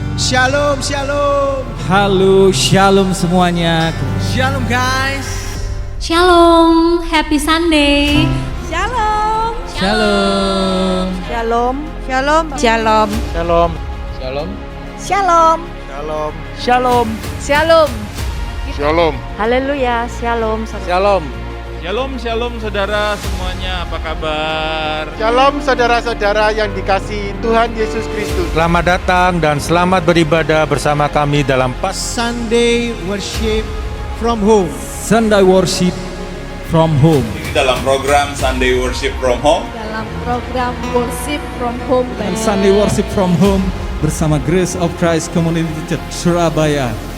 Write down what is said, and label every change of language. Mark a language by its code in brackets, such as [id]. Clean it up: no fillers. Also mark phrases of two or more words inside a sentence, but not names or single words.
[id] Shalom, shalom. Halo, shalom semuanya. Shalom guys. Shalom, [en] happy Sunday. [id] Shalom. Shalom. Shalom. Shalom. Shalom. Shalom. Shalom. Shalom. Shalom. Shalom. Shalom. Shalom. Haleluya. Shalom. Shalom. Shalom, shalom saudara semuanya, apa kabar? Shalom saudara-saudara yang dikasihi Tuhan Yesus Kristus. Selamat datang dan selamat beribadah bersama kami dalam Sunday worship from home. Sunday worship from home. Ini dalam program Sunday Worship from Home. Dalam program Worship from Home Dan Sunday worship from home bersama Grace of Christ Community Church Surabaya.